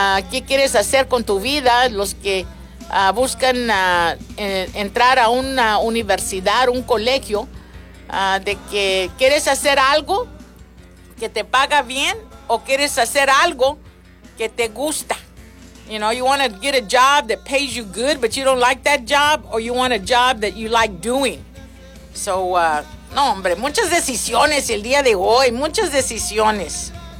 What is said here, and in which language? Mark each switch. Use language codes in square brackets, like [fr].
[es] ¿Qué quieres hacer con tu vida? Los que buscan entrar a una universidad, un colegio, de que quieres hacer algo que te paga bien, o quieres hacer algo que te gusta. [en] You know, you want to get a job that pays you good, but you don't like that job, or you want a job that you like doing. [es] So, no, hombre, muchas decisiones el día de hoy, muchas decisiones.